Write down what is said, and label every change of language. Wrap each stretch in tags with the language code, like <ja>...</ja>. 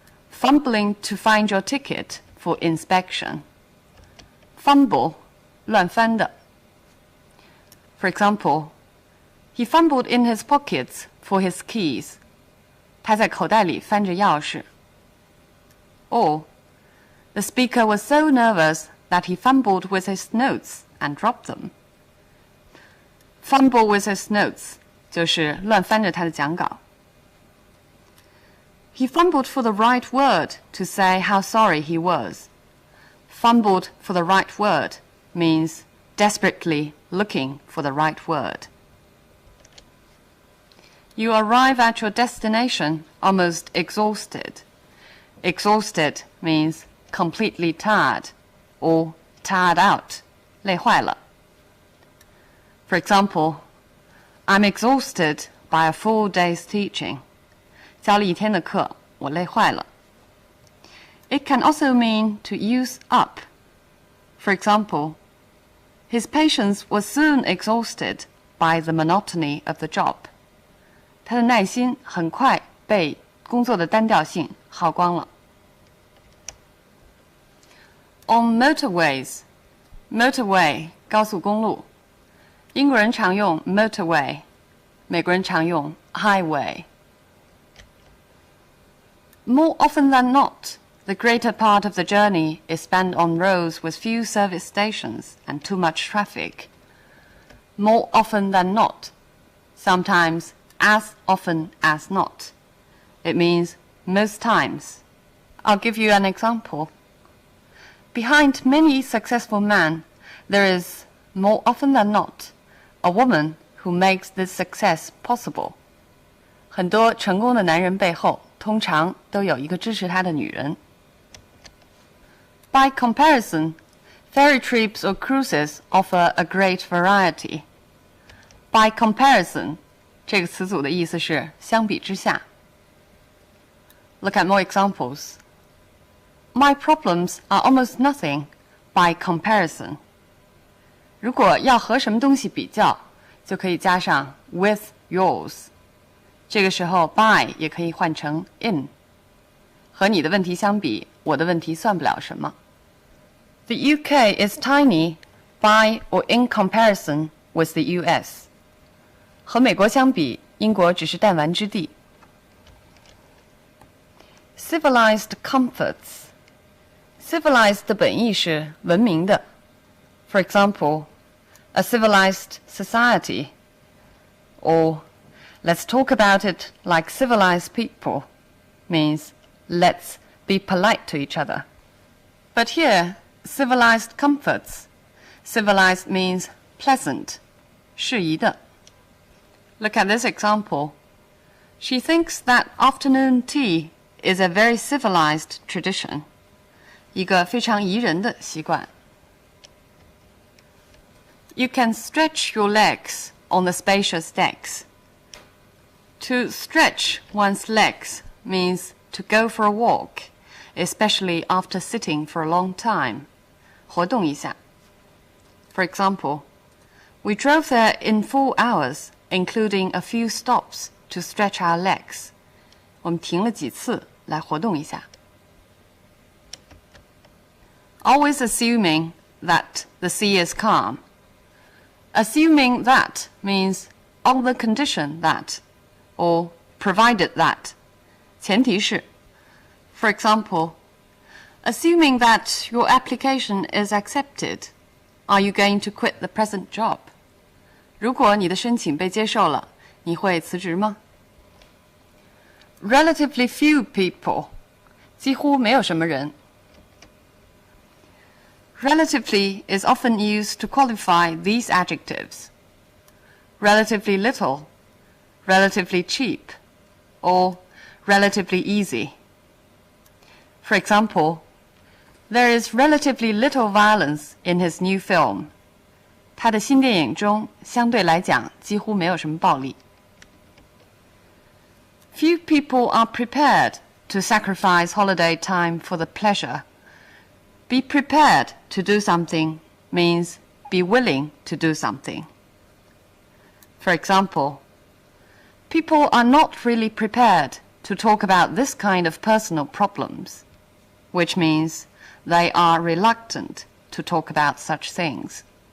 <en>Fumbling to find your ticket for inspection. Fumble,</en> <zh>乱翻的。</zh> <en>For example, he fumbled in his pockets for his keys.</en> <zh>他在口袋里翻着钥匙。</zh> <en>Or, the speaker was so nervous that he fumbled with his notes and dropped them. Fumble with his notes</en> <zh>就是乱翻着他的讲稿。</zh> <en>He fumbled for the right word to say how sorry he was. Fumbled for the right word means desperately looking for the right word. You arrive at your destination almost exhausted. Exhausted means completely tired or tired out,</en> <zh>累坏了。</zh> <en>For example, I'm exhausted by a full day's teaching.</en> <zh>教了一天的课，我累坏了。</zh> <en>It can also mean to use up. For example, his patience was soon exhausted by the monotony of the job.</en> <zh>他的耐心很快被工作的单调性耗光了。</zh> <en>On motorways, motorway</en> <zh>高速公路，英国人常用 motorway， 美国人常用 highway。</zh> <en>More often than not, the greater part of the journey is spent on roads with few service stations and too much traffic. More often than not, sometimes as often as not. It means most times. I'll give you an example. Behind many successful men, there is, more often than not, a woman who makes this success possible. 很多成功的男人背后，通常都有一个支持他的女人。 By comparison, ferry trips or cruises offer a great variety. By comparison</en> <zh>这个词组的意思是相比之下。</zh> <en>Look at more examples. My problems are almost nothing by comparison.</en> <zh>如果要和什么东西比较，就可以加上</zh> <en>with yours。</en> <zh>这个时候 by 也可以换成 in。和你的问题相比，我的问题算不了什么。</zh> <en>The UK is tiny by or in comparison with the US.</en> <zh>和美国相比，英国只是弹丸之地。</zh> <en>Civilized comforts. Civilized</en> <zh>的本意是文明的。</zh> <en>For example, a civilized society. Or, let's talk about it like civilized people means let's be polite to each other. But here, civilized comforts. Civilized means pleasant,</en> <zh>适宜的。</zh> <en>Look at this example. She thinks that afternoon tea is a very civilized tradition.</en> <zh>一个非常宜人的习惯。</zh> <en>You can stretch your legs on the spacious decks. To stretch one's legs means to go for a walk, especially after sitting for a long time.</en> <zh>活动一下。</zh> <en>For example, we drove there in 4 hours, including a few stops to stretch our legs.</en> <zh>我们停了几次来活动一下。</zh> <en>Always assuming that the sea is calm. Assuming that means on the condition that, or provided that.</en> <zh>前提是</zh> <en>For example, assuming that your application is accepted, are you going to quit the present job?</en> <zh>如果你的申请被接受了，你会辞职吗？</zh> <en>Relatively few people.</en> <zh>几乎没有什么人。</zh> <en>Relatively is often used to qualify these adjectives. Relatively little, relatively cheap, or relatively easy. For example, there is relatively little violence in his new film.</en> <zh>他的新电影中相对来讲几乎没有什么暴力。</zh> <en>Few people are prepared to sacrifice holiday time for the pleasure. Be prepared to do something means be willing to do something. For example, people are not really prepared to talk about this kind of personal problems, which means they are reluctant to talk about such things.</en>